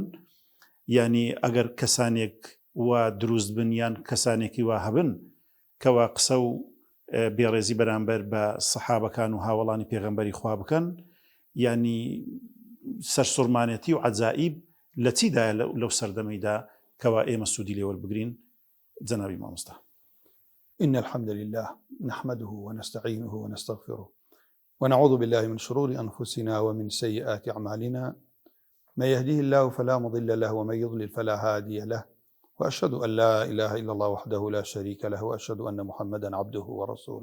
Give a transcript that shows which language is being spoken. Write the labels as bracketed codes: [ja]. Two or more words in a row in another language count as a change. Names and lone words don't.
[ckb] یعنی ئەگەر کەسانێک وا دروست بن یان کەسانێکی وا هەبن کەوا قسە و بێڕێزی بەرامبەر بە سەحابەکان و هاوڵانی پێغەمبەری خوا بکەن، یعنی سەرسوڕمانەتی و عەجائیب لە چیدایە لەو سەردەمەیدا کەوا ئێمە سوودی لێ وەربگرین؟ جەنابی مامۆستا. [ar] إن الحمد لله نحمده ونستعينه ونستغفره ونعوذ بالله من شرور أنفسنا ومن سيئات أعمالنا، من يهديه الله فلا مضل له ومن يضلل فلا هادي له، وأشهد أن لا إله إلا الله وحده لا شريك له، وأشهد أن محمدا عبده ورسوله.